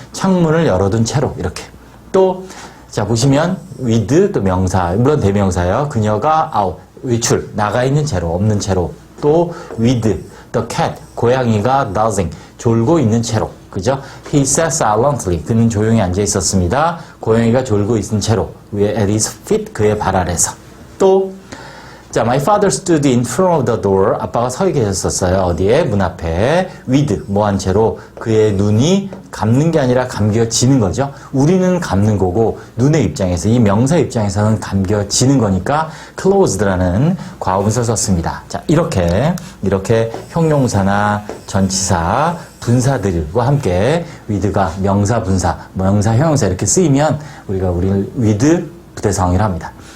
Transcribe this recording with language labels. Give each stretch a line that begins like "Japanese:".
Korean: 창문을 열어둔 채로, 이렇게. 또, 자, 보시면 with, 또 명사, 물론 대명사예요. 그녀가 out, 외출, 나가 있는 채로, 없는 채로. 또 with, the cat, 고양이가 dozing, 졸고 있는 채로. 그죠?
English: He sat silently.
Korean: 그는 조용히 앉아 있었습니다. 고양이가 졸고 있는 채로. 위에
English: at his feet.
Korean: 그의 발 아래서.
English: 또, 자, my father stood in front of the door.
Korean: 아빠가 서 계셨었어요. 어디에? 문 앞에. with. 뭐한 채로. 그의 눈이 감는 게 아니라 감겨지는 거죠. 우리는 감는 거고, 눈의 입장에서, 이 명사 입장에서는 감겨지는 거니까 closed라는 과거분사 썼습니다. 자, 이렇게 형용사나 전치사, 분사들과 함께 with가 명사, 분사, 명사, 형용사 이렇게 쓰이면 우리가 with 부대 상황이라 합니다.